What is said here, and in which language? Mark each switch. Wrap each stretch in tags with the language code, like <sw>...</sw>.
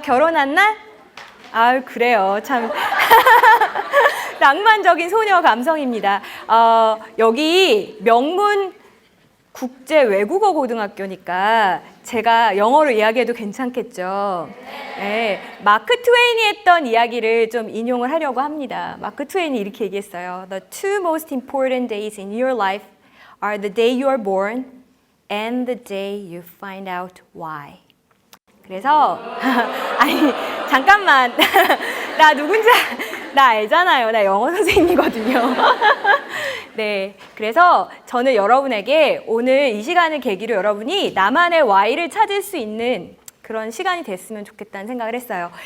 <ko>결혼한 날? 그래요. 참 낭만적인 소녀 감성입니다. 여기 명문 국제 외국어 고등학교니까 제가 영어로 이야기해도 괜찮겠죠? 네, 마크 트웨인이 했던 이야기를 좀 인용을 하려고 합니다. 마크 트웨인이 이렇게 얘기했어요.</ko> <en>The two most important days in your life are the day you are born and the day you find out why.</en> <ko>그래서 아니 잠깐만 나 누군지 나 알잖아요. 나 영어 선생님이거든요. 네, 그래서 저는 여러분에게 오늘 이 시간을 계기로 여러분이 나만의 Y를 찾을 수 있는 그런 시간이 됐으면 좋겠다는 생각을 했어요.</ko>